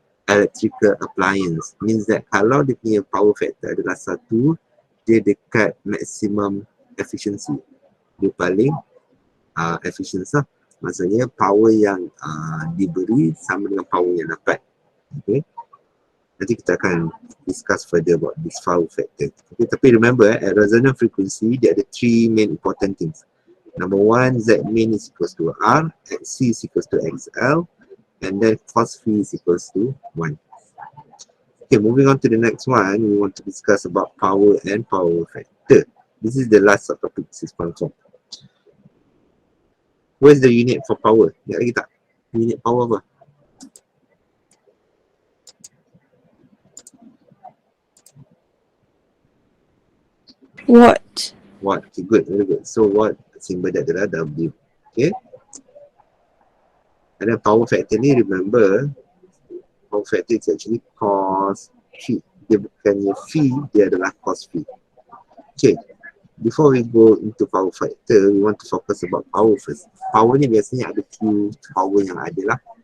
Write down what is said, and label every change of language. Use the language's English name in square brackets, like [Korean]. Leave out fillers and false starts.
[English] electrical appliance. Means that kalau dia punya power factor adalah 1, dia dekat maximum efficiency. [Malay] Dia paling efficient lah. Maksudnya power yang diberi sama dengan power yang dapat. [English] Okay. Nanti kita akan discuss further about this power factor. Okay. Tapi remember, at resonant frequency, dia ada 3 main important things. Number 1, Z min is equals to R, XC is equals to XL, and then cos phi is equals to 1. Okay, moving on to the next one, we want to discuss about power and power factor. This is the last subtopic 6.4. Where's the unit for power? [Malay] Ingat lagi tak? Unit power apa? [English] Watt. Watt. Okay, good, very good. So watt symbol dia adalah W. Okay. And then power factor ni, remember, power factor is actually cos phi. [Malay] Dia bukannya phi, dia adalah cos phi. [English] Okay. Before we go into power factor, we want to focus about power first. [Malay] Power ni biasanya ada few power yang ada lah.